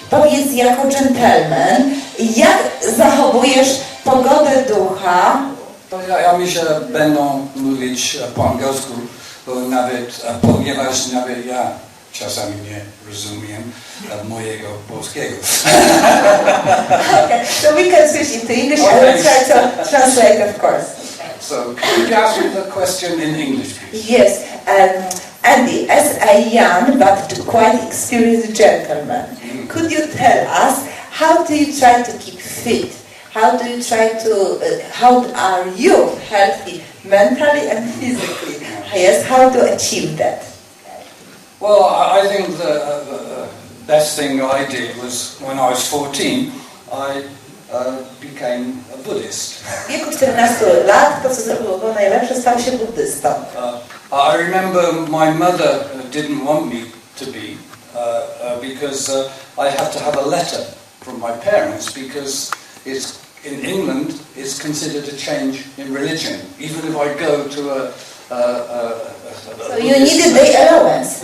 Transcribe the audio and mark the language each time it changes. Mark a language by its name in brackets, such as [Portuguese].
[Polish] Powiedz jako dżentelmen, jak zachowujesz pogodę ducha? Ja myślę, że będą mówić po angielsku, bo ponieważ nawet ja czasami nie rozumiem mojego polskiego. [English] Okay, so we can switch into English and we'll try to translate, of course. So, could you ask me the question in English, please? Yes, Andy, as a young but quite experienced gentleman, could you tell us how do you try to keep fit? How do you try to, how are you healthy mentally and physically? Yes, how to achieve that? Well, I think the best thing I did was when I was 14, I became a Buddhist. [Polish] W wieku 14 lat to, co zrobiło najlepsze, stał się buddystą. [English] I remember my mother didn't want me to be because I have to have a letter from my parents because it's in England it's considered a change in religion. Even if I go to so you needed the allowance.